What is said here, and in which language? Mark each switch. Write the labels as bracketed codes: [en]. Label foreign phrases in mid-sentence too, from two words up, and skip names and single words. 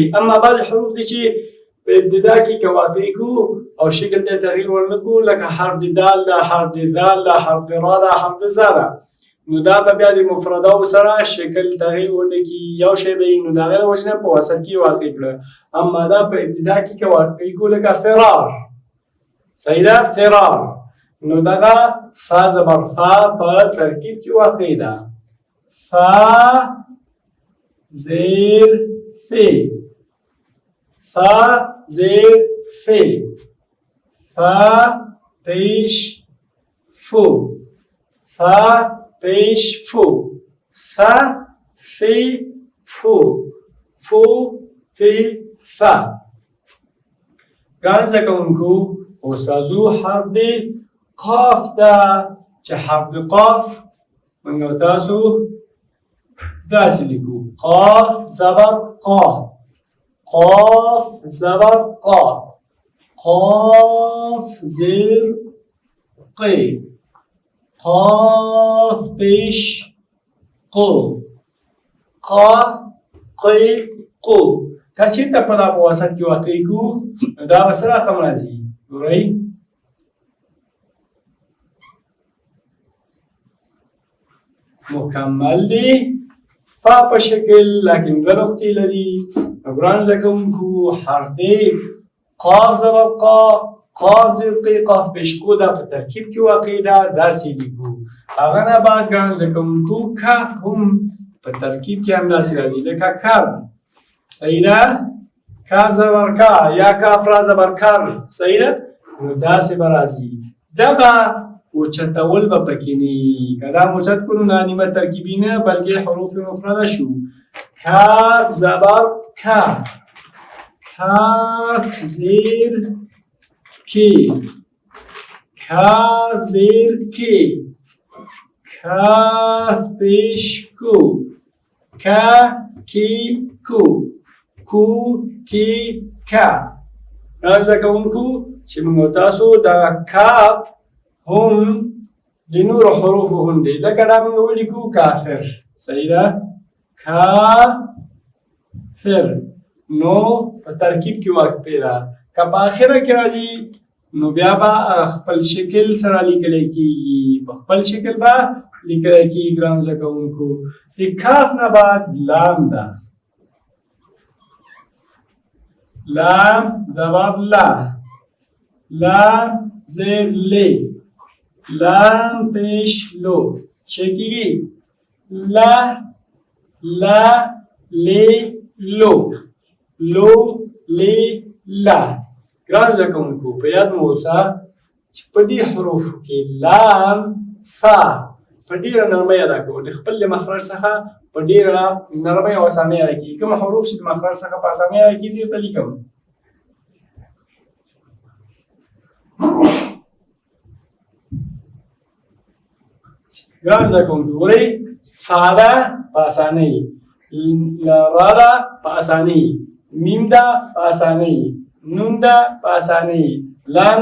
[ps] اما بعضې حروف دي چې په ابتدا کې که واقع کړو او شکل ته تغییر ورنه کړو لکه حرف د دال ده حرف د ذال ده حرف د را ده حرف د ذا ده نو دا به بیا د مفرداو سره شکل تغییر ونه کړي یو شی به نو د هغې د وجې نه په وسط کې واقع کړه اما دا په ابتدا کې که واقع کړو لکه فرار صحیح ده فرار نو دغه فا زبر فا په ترکیب کې واقع ده فا زیر فی فا زیر فی فا پیش فو فا پیش فو فا فی فو فو فی فا ګرانو زده کوونکو اوس راځو حرف د قاف ته چې حرف د قاف موږ او تاسو داسې لیکو قاف زبر قا قاف زبر قا قاف زیر قی قاف پیش قو قا قی قو که چېرته په دا په وسط کې واقع کړو نو دا به څه رقم راځي ګورئ مکمل دی فا په شکل لیکن دوه نقطې لري نو ګرانو زده کوونکو حرف دی قاف زبر قا قاف زیر قی قاف پیش قو دا په ترکیب کې واقع ده داسې لیکو هغه نه بعد ګرانو زده کوونکو کاف هم په ترکیب کې هم داسې راځي لکه کر صحیح ده کاف زبر کا یا کاف را زبر کر صحیح ده نو داسې به راځي دغه اوچتول به پکې نه وي که دا اوچت کړو نه نیمه ترکیبي نه بلکې حروف مفرده شو کاف زبر کا کاف زیر کی کاف زیر کی کاف پیش کو کا کی کو کو کی کا ګرانو زده کوونکو چې موږ تاسو دغه کاف هم د نورو حروفو غوندې لکه دا موږ ولیکو کافر صحیح ده کافر نو په ترکیب کې واقع ده که په آخره کې راځي نو بیا به خپل شکل سره لیکلی کېږي په خپل شکل به لیکلی کېږي ګرانو زده کوونکو د کاف نه بعد لام ده لام زبر لا لام زیر لی لام پیش لو چکیگی لا لا لی لو لو لی لا ګرانو زده کوونکو په یاد مو اوسه چې په دې حروفو کې لام فا په ډېره نرمۍ ادا کوو د خپل مخرج څخه په ډېره نرمۍ او اسانۍ ادا کېږي کوم حروف چې د مخرج څخه په اسانۍ ادا کېږي ورته لیکم ګرانو زده کوونکو ګورئ فا ده په اسانۍ را ده په اسانۍ میم ده په اسانۍ نون ده په اسانۍ لام